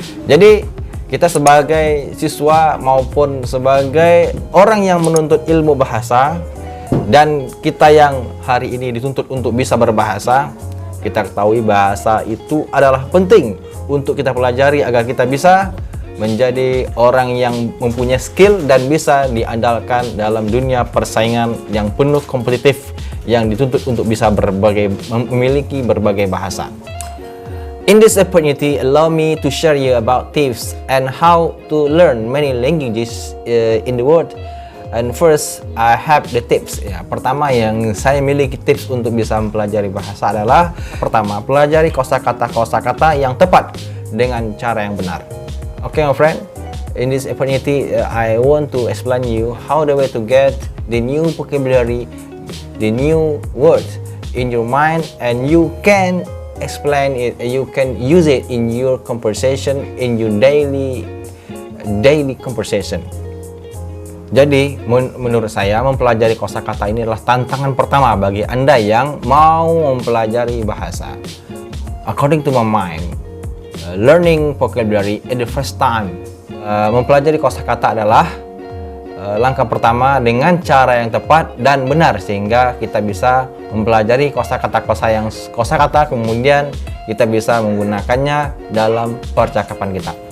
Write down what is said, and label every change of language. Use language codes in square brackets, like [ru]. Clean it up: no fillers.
[id] Jadi kita sebagai siswa maupun sebagai orang yang menuntut ilmu bahasa, dan kita yang hari ini dituntut untuk bisa berbahasa, kita ketahui bahasa itu adalah penting untuk kita pelajari agar kita bisa menjadi orang yang mempunyai skill dan bisa diandalkan dalam dunia persaingan yang penuh kompetitif yang dituntut untuk bisa memiliki berbagai bahasa. [en] In this opportunity, allow me to share you about tips and how to learn many languages in the world. And first, I have the tips. [id] Ya, pertama yang saya miliki tips untuk bisa mempelajari bahasa adalah pertama, pelajari kosakata yang tepat dengan cara yang benar. [en] Okay, my friend. In this opportunity, I want to explain you how the way to get the new vocabulary, the new words in your mind, and you can explain it. You can use it in your conversation, in your daily conversation. [id] Jadi, menurut saya mempelajari kosakata ini adalah tantangan pertama bagi Anda yang mau mempelajari bahasa. [en] According to my mind, learning vocabulary at the first time, [id] mempelajari kosakata adalah langkah pertama dengan cara yang tepat dan benar sehingga kita bisa mempelajari kosakata kemudian kita bisa menggunakannya dalam percakapan kita.